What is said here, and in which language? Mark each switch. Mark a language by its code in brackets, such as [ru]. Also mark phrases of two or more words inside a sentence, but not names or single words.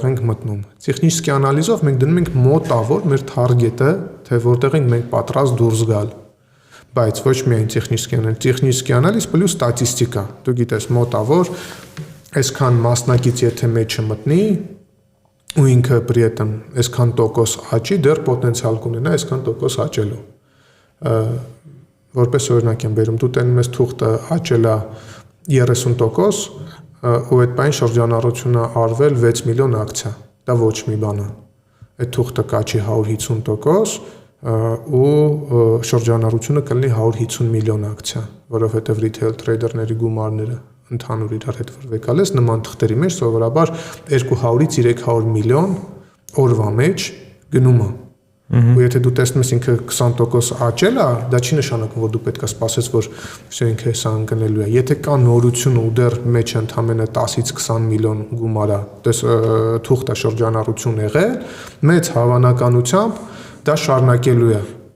[hy] ենք մտնում։ Տեխնիկի անալիզով մենք դնում ենք մոտավոր մեր թարգետը, թե որտեղ ենք մենք պատրաստ դուրս գալ։ Բայց ոչ միայն տեխնիկի անալիզ պլյուս ստատիստիկա։ Դու գիտես մոտավոր այսքան մասնակից եթե մեջը մտնի ու ինքը [ru] при этом [hy] այսքան տոկոս աճի, դեռ պոտենցիալ կունենա այսքան տոկոս աճելու։ Որպես օրինակ եմ բերում, դու տենում ես թուղթը աճելա 30%, ու այդ բան շրջանառությունը արվել 6 միլիոն ակցիա, դա ոչ մի բան է։ Այդ թուղթը կաճի 150% ու շրջանառությունը կլինի 150 միլիոն ակցիա, որովհետև [en] retail trader- [hy] ների գումարները ընդհանուր իրար հետ վրվեկալես նման թղթերի մեջ սովորաբար 200-ից 300 միլիոն օրվա մեջ գնում է։ Ու եթե դու տեսնում ես ինքը 20% աճել է, դա չի նշանակում, որ դու պետք է սպասես, որ ինքը հեսա ընկնելու է։ Եթե կա նորություն ու դեռ մեջ ընդամենը 10-ից 20 միլիոն գումար է, թուղթ է շրջանառություն եղել, մեծ հավանականությամբ դա շարունակելու է։